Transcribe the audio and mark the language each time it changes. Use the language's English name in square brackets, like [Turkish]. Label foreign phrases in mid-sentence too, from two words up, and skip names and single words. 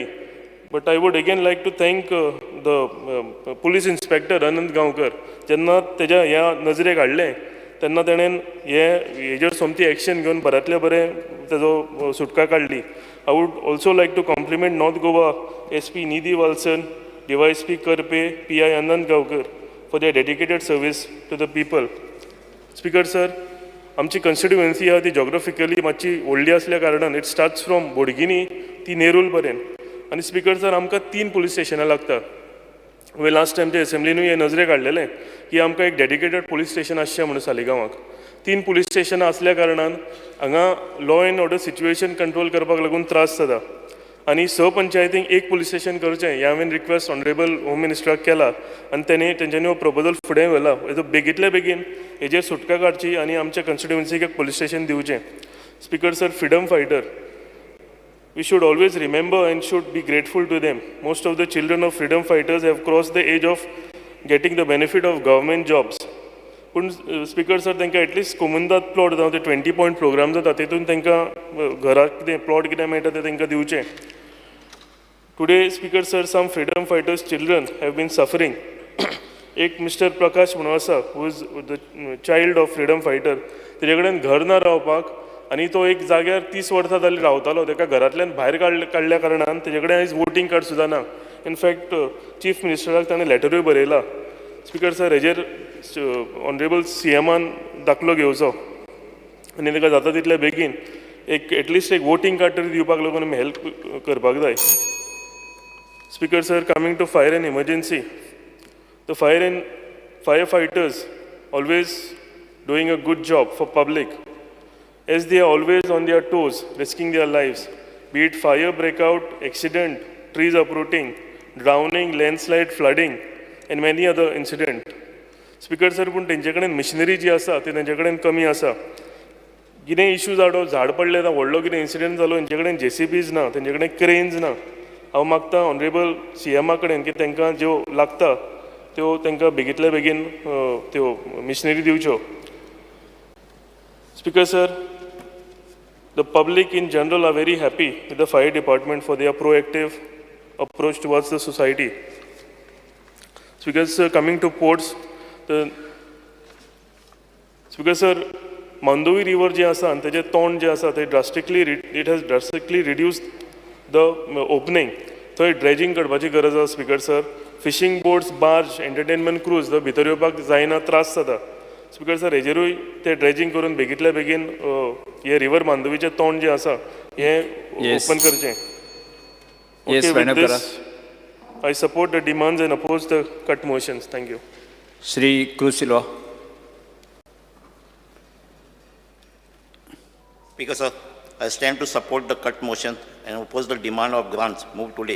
[English] But I would again like to thank the police inspector Anant Gaonkar. [Konkani] जेन्ना तेज्या ह्या नजरेक हाडलें तेन्ना ताणें हेजेर सोमती एक्शन घेवन बऱ्यांतल्या बरें तेजो सुटका काडली. [English] I would also like to compliment North Goa SP Nidhi Walson, DYSP Karpe, PI Anant Gaonkar for their dedicated service to the people. Speaker sir, [Konkani] आमची constituency आहा ती geographically मातशी व्हडली असल्या कारणान [English] it starts from [Konkani] बोडगिनी ती नेरूल पर्यंत. आनी [English] Speaker sir, [Konkani] आमकां 3 पुलीस स्टेशनां लागतात. हांवें [English] last time [Konkani] ते असेंब्लीनूय हे नजरेक हाडलेलें की आमकां एक [English] dedicated police station [Konkani] आसचें म्हणून सालिगांवाक. 3 पुलीस स्टेशनां असल्या कारणान हांगा [English] law and order situation control [Konkani] करपाक लागून त्रास जाता. आनी पंचायतींक एक [English] police station [Konkani] करचें हें हांवें रिक्वेस्ट [English] Honourable Home [Konkani] मिनिस्टराक केला आनी तेंच्यांनी हो प्रपोजल फुडें व्हेला. हेजो बेगींतल्या बेगीन हेजेर सुटका काडची आनी आमच्या कॉन्स्टिट्युएन्सीक एक [English] police station [Konkani] दिवचें. [English] Speaker sir, freedom fighter, we should always remember and should be grateful to them. Most of the children of freedom fighters have crossed the age of getting the benefit of government jobs. [Konkani] पूण [English] Speaker sir, [Konkani] तांकां एटलिस्ट कोमुंदात प्लॉट जावं ते [English] 20 point programme [Konkani] जाता तेतून तांकां घराक कितें प्लॉट कितें मेळटा तें तांकां दिवचें. [English] Today, Speaker sir, some freedom fighters' children have been suffering. एक मिस्टर प्रकाश [Konkani] म्हणून आसा, [English] who is the child of freedom fighter. [Konkani] तेजे कडेन घर ना रावपाक आनी तो एक जाग्यार 30 वर्सां जाली रावतालो. ताका घरांतल्यान भायर काडल्या कारणान तेजे कडेन आयज [English] voting card [Konkani] सुद्दां ना. इनफॅक्ट चीफ मिनिस्टराक ताणें लेटरूय बरयला. [English] Speaker sir, [Konkani] हेजेर ऑनरेबल CMन दाखलो घेवचो आनी ताका जाता तितले बेगीन एक एटलिस्ट एक [English] voting card [Konkani] तरी दिवपाक लागून आमी हेल्प करपाक जाय. [English] Speaker sir, coming to fire and emergency, the firefighters always doing a good job for public as they are always on their toes, risking their lives, be it fire breakout, accident, trees uprooting, drowning, landslide, flooding and many other incidents. Speaker sir, [Konkani] पूण तेंचे कडेन मिशनरी जी आसा ती तेंचे कडेन कमी आसा. कितें इश्यू जालो, झाड पडलें ना, व्हडलो कितें इन्सिडेंट जालो, तेंचे कडेन JCBs ना, तेंचे कडेन क्रेन्स ना. हांव मागता [English] Honourable CM [Konkani] कडेन की तांकां ज्यो लागता त्यो तांकां बेगींतल्या बेगीन त्यो मिशनरी दिवच्यो. [English] Speaker sir, the public in general are very happy with the fire department for their proactive approach towards the society. Speaker sir, coming to ports, Speaker sir, Mandovi river [Konkani] जे आसा आनी तेजें तोंड जें आसा तें [English] it has drastically reduced the opening. [Konkani] थंय ड्रेजिंग करपाची गरज आसा. [English] Speaker sir, fishing boats, [Konkani] बार्ज, [English] entertainment cruise [Konkani] भितर येवपाक जायना, त्रास जाता. [English] Speaker sir [Konkani] हेजेरूय ते ड्रेजिंग करून बेगीतल्या बेगीन हे रिवर मांडवीचें तोंड जें आसा हें ओपन करचें. [English] Yes, with this, I support the demands and oppose the cut motions. Thank you. Shri Cruz Silva. Speaker, sir, I stand to support the cut motion and oppose the demand of grants moved today.